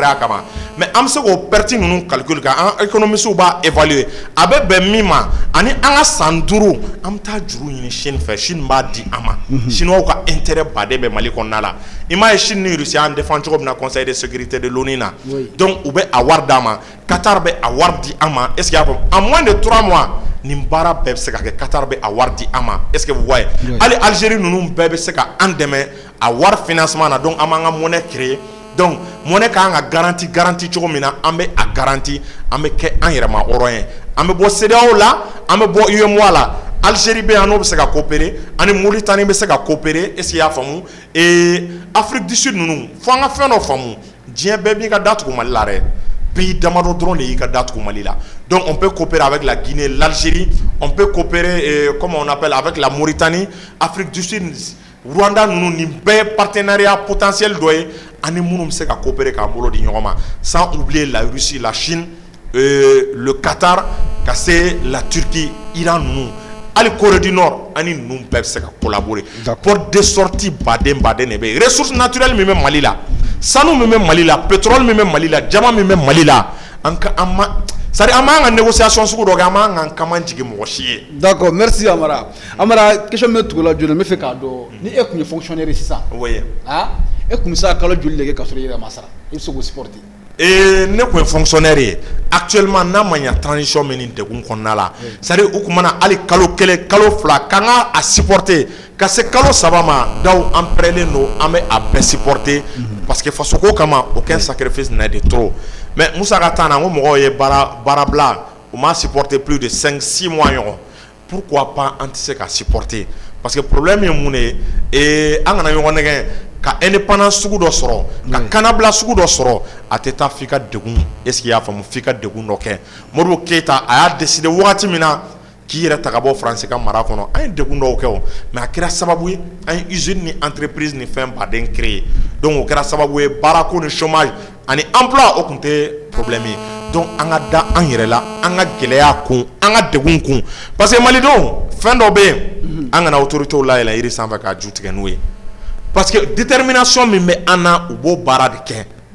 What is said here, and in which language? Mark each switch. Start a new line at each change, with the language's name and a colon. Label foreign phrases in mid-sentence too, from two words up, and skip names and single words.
Bambara: a kama mais an bɛ se k'o perte ninnu calcul kɛ an économistes b'a évaluer a bɛ bɛn min ma ani an ka san 5 an bɛ taa juru ɲini Chine fɛ Chine b'a di an ma chinois ka intérêt baden bɛ Mali kɔnɔna la i m'a ye Chine ni Russie an défend cogo min na
French: conseil de sécurité de l'ONU
Bambara: na donc u bɛ a wari d'an ma Qatar bɛ a wari di an ma est
French: ce que
Bambara: y'a faamu
French: en moins de 3 mois
Bambara: nin baara bɛɛ bɛ se ka kɛ Qatar bɛ a wari di an ma
French: est ce que vous voyez
Bambara: hali Algérie ninnu bɛɛ bɛ se ka an dɛmɛ a wari financement na donc an b'an ka
French: monnaie créer donc monnaie
Bambara: kan ka garantie cogo min na an bɛ a garantie an bɛ kɛ an yɛrɛ ma hɔrɔn ye an bɛ bɔ CEDEAO la an bɛ bɔ UEMOA la Algérie bɛ yan n'o bɛ se ka coopérer ani Mauritanie bɛ se ka coopérer
French: est ce que
Bambara: y'a faamu Afrique du Sud ninnu fo an ka fɛn dɔ faamu diɲɛ bɛɛ b'i ka da tugu Mali la dɛ pays damadɔ dɔrɔn de y'i ka da tugu Mali la
French: donc on peut coopérer avec la Guinée l'Algérie on peut coopérer comment on appelle avec la Mauritanie
Bambara: Afrique du Sud Rwanda ninnu nin bɛɛ
French: partenariat potentiel
Bambara: dɔ ye ani minnu bɛ se ka coopérer k'an bolo di ɲɔgɔn ma
French: sans oublier la Russie la Chine
Bambara: le Qatar ka se la Turquie Iran ninnu hali Corée du Nord ani ninnu bɛɛ bɛ se ka
French: collaborer pour des sorties
Bambara: baden de bɛ yen
French: ressources naturelles
Bambara: min bɛ Mali la sanu min bɛ Mali la pétrole min bɛ Mali la jama min bɛ Mali la
French: c'est-à-dire
Bambara: an b'an ka négociation sugu dɔ kɛ an b'an ka kaman jigin mɔgɔ si ye.
French: D'accord, merci Amara.
Bambara: Amara, question min tugu la joli n bɛ fɛ k'a dɔn ni e tun ye fonctionnaire ye sisan.
French: Oui.
Bambara: Ah, e tun bɛ se ka kalo joli de kɛ k'a sɔrɔ i yɛrɛ ma sara i bɛ se k'o supporter. Ne tun ye fonctionnaire ye actuellement n'a ma ɲa transition min ni degun kɔnɔna la
French: c'est-à-dire
Bambara: u tun mana hali kalo 1 kalo 2 k'an ka a supporter ka se kalo 3 ma daw an pɛrɛnnen don an bɛ a bɛɛ supporter
French: parce que
Bambara: faso ko kama
French: aucun sacrifice n'est de trop mais
Bambara: Musa ka taa na n ko mɔgɔw ye baara bila u m'a
French: supporter plus de 5-6 mois
Bambara: ɲɔgɔn
French: pourquoi pas
Bambara: an tɛ se ka
French: supporter parce que problème
Bambara: ye mun de ye an kana ɲɔgɔn nɛgɛn ka indépendance sugu dɔ sɔrɔ ka kanabila sugu dɔ sɔrɔ a tɛ taa f'i ka degun
French: est ce que
Bambara: i y'a faamu f'i ka degun dɔ kɛ Modibo Keyita a y'a décider wagati min na k'i yɛrɛ ta ka bɔ France ka mara kɔnɔ an ye degun dɔw kɛ o mais a kɛra sababu ye an ye usine ni entreprise ni fɛn baden
French: créer donc
Bambara: o kɛra sababu ye baarako ni chômage ani emploi o tun tɛ problème ye donc an ka da an yɛrɛ la an ka gɛlɛya kun an ka degun kun
French: parce que
Bambara: malidenw fɛn dɔ bɛ yen an kana autorités layɛlɛn yiri sanfɛ k'a ju tigɛ n'u ye
French: parce que détermination
Bambara: min bɛ an na u b'o baara de kɛ